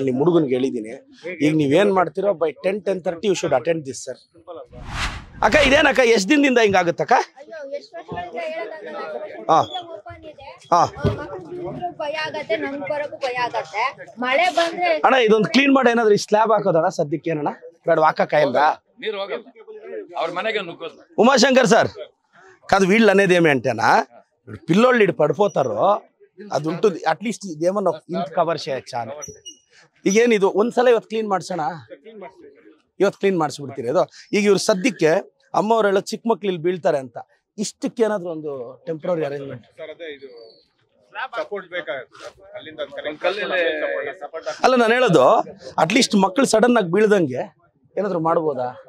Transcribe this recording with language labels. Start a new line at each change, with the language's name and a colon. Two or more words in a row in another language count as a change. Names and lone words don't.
Kannada: ನಿಮ್ಮ ಹುಡುಗನಿಗೆ ಹೇಳಿದ್ದೀನಿ, ಈಗ ನೀವೇನ್ ಮಾಡ್ತೀರೋ
English: by 10:30 you should attend this sir.
Kannada: ಅಕ್ಕ ಇದೇನಕ್ಕ ಎಷ್ಟು ದಿನದಿಂದ ಹಿಂಗಾಗುತ್ತಕ್ಕ? ಅಣ್ಣ ಇದೊಂದು ಕ್ಲೀನ್ ಮಾಡಿ ಏನಾದ್ರು ಈ ಸ್ಲ್ಯಾಬ್ ಹಾಕೋದಣ್ಣ ಸದ್ಯಕ್ಕೆ? ಏನಣ್ಣ ಬೇಡ ಹಾಕಕ್ಕಾಗಿಲ್ಲ.
Telugu: ఉమాశంకర్ సార్ కాదు, వీళ్ళు అనేది ఏమంటేనా పిల్లోళ్ళు ఇటు పడిపోతారు, అది ఉంటుంది. అట్లీస్ట్ ఇదేమన్నా ఇంత కవర్ చేయొచ్చా అని.
Kannada: ಈಗೇನು ಇದು ಒಂದ್ಸಲ ಇವತ್ತು ಕ್ಲೀನ್ ಮಾಡ್ಸೋಣ, ಇವತ್ತು ಕ್ಲೀನ್ ಮಾಡಿಸ್ಬಿಡ್ತೀರಿ. ಅದು ಈಗ ಇವ್ರು ಸದ್ಯಕ್ಕೆ ಅಮ್ಮವರೆಲ್ಲ ಚಿಕ್ಕ ಮಕ್ಳು ಇಲ್ಲಿ ಬೀಳ್ತಾರೆ ಅಂತ, ಇಷ್ಟಕ್ಕೆ ಏನಾದ್ರು ಒಂದು
English: temporary arrangement.
Kannada: ಅಲ್ಲ ನಾನು ಹೇಳೋದು, ಅಟ್ಲೀಸ್ಟ್ ಮಕ್ಳು ಸಡನ್ ಆಗಿ ಬೀಳ್ದಂಗೆ ಏನಾದ್ರು ಮಾಡ್ಬೋದಾ?